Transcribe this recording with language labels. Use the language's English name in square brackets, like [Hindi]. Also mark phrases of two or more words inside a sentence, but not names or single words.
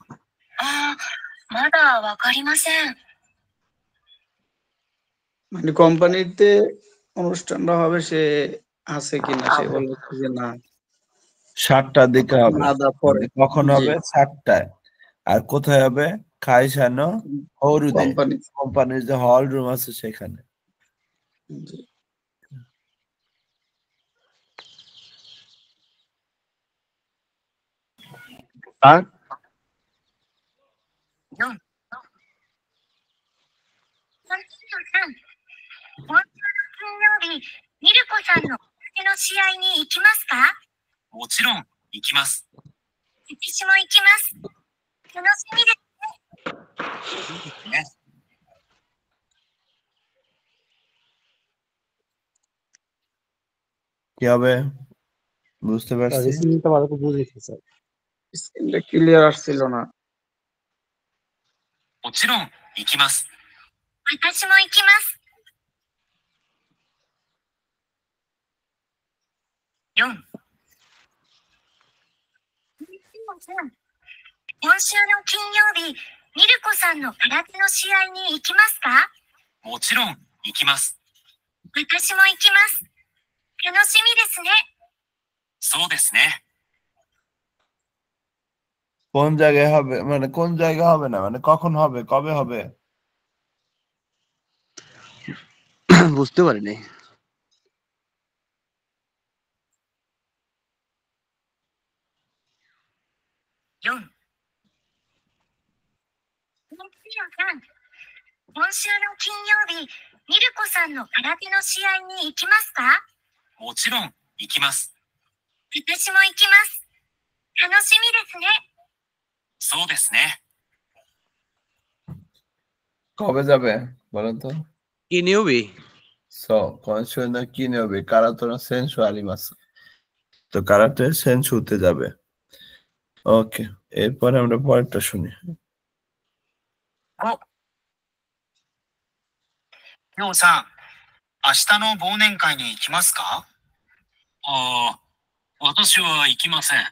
[Japanese] まだわかりません。 [Bangla] মানে কোম্পানিতে অনুষ্ঠানটা হবে সে আছে কিনা সে বলে যে না 7টার দিকে হবে। আদা পরে কখন জি হবে? 7টায়। আর কোথায় হবে? [Japanese] 会社のホールで, [Bangla] কোম্পানি কোম্পানির যে হল রুম আছে সেখানে। জি আর [Japanese] 4、今週の金曜日、ミルコさんのの試合に行きますか？もちろん行きます。私も行きます。楽しみですね。 [Bangla] কি হবে? বুঝতে পারছি? স্ক্রিনটা ভালো করে বুঝেছি স্যার। স্ক্রিনটা ক্লিয়ার আসছিল না [Japanese] もちろん行きます。私も行きます。4、今週の金曜日、ミルコさんの空手の試合に行きますか？もちろん行きます。私も行きます。楽しみですね。そうですね。 [Bangla] কোন জায়গায় হবে? মানে কোন জায়গা হবে না, মানে কখন হবে, কবে হবে? বুঝতে পারিনি। [Japanese] 4、今週の金曜日、ミルコさんの空手の試合に行きますか？もちろん行きます。私も行きます。楽しみですね。そうですね。 [Bangla] কবে যাবে বলো তো? [Japanese] 金曜日。そう、今週の金曜日、空手の選手あります。 [Bangla] তো কারাতে সেন্স হতে যাবে। ওকে, এরপরে আমরা পরেরটা শুনি। [Japanese] 5、りょうさん、明日の忘年会に行きますか？ああ、私は行きません。